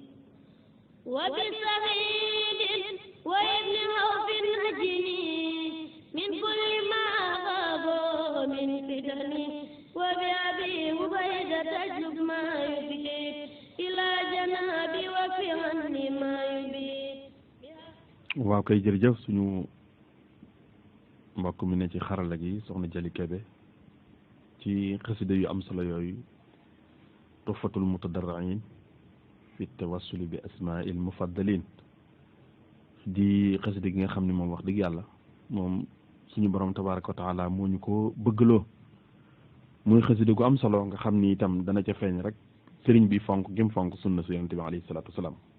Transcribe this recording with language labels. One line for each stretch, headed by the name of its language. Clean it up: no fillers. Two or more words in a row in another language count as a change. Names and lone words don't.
Arabic: وبسعيد وابن عوف النجني من كل ما غابوا من فتني وبأبي عبيدة تجلب ما يبيد إلى جنابي وفي عني ما يبيد.
Wolof: waaw kay jërëjëf suñu mbokk mi ne ci xarala gi soxna Jali Kebe ci xasida yu am solo yooyu tuhfatul mutadarrin fi tawassuli bi asmaa'il mufaddalin di xasida gi nga xam ne moom wax dëgg yàlla moom suñu borom
Arabic: تبارك وتعالى
Wolof: moo ñu ko bëggloo muy xasida gu am solo nga xam ni itam dana ca feeñ rek sëriñ bi fonk gim fonk sunna su yonent bi
Arabic: عليه الصلاة والسلام